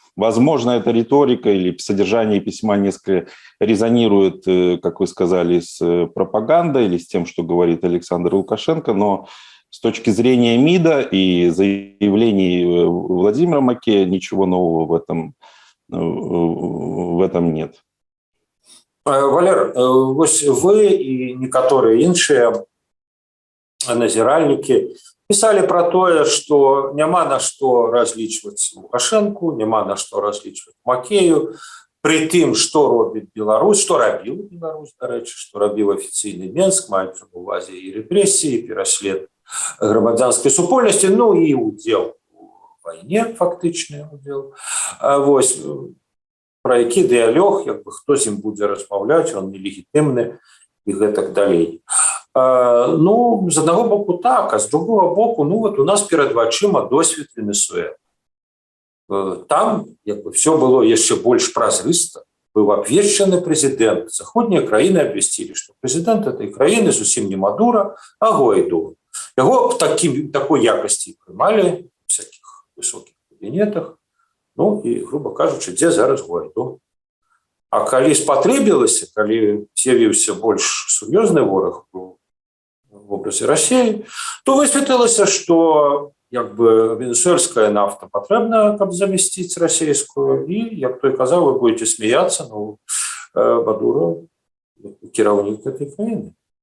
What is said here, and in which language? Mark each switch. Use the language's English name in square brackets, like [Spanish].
[Russian] Возможно, эта риторика или содержание письма несколько резонирует, как вы сказали, с пропагандой или с тем, что говорит Александр Лукашенко, но с точки зрения МИДа и заявлений Владимира Макея ничего нового в этом нет. [Belarusian] Валер, вось вы і некаторыя іншыя назіральнікі пісалі пра тое, што няма на што разлічваць Лукашэнку, няма на што разлічваць Макею, пры тым, што робіць Беларусь, што рабіў Беларусь, дарэчы, што рабіў афіцыйны Менск, маецца на ўвазе і рэпрэсіі, і пераслед грамадзянскай супольнасці, ну і ўдзел у вайне, фактычны ўдзел. Вось, про які дыялог, хто з ім будзе размаўляць, он нелегітымны і гэтак далей. Ну, з аднаго боку так, а з другого боку, [Russian] ну вот [Belarusian] у нас перад вачыма досвед Венесуэлы. Там [Russian] все было [Belarusian] яшчэ больш празрыста. Быў абвешчаны прэзідэнт. Заходнія краіны абвясцілі, што прэзідэнт [Russian] этой [Belarusian] краіны зусім не Мадура, а Гуайдо. Яго [Russian] в такой [Belarusian] якасці прымалі у всякіх высокіх кабінетах. Ну і, грубо кажучы, дзе зараз Гуайдо? А калі спатрэбілася, калі з'явіўся больш сур'ёзны вораг у вобразе Расіі, то высветлілася, што як бы венесуэльская нафта патрэбна, каб замясціць расійскую, і як той казаў, [Russian] вы будете смеяться, но [Belarusian] Мадуро кіраўнік [Russian] этой [Belarusian] краіны.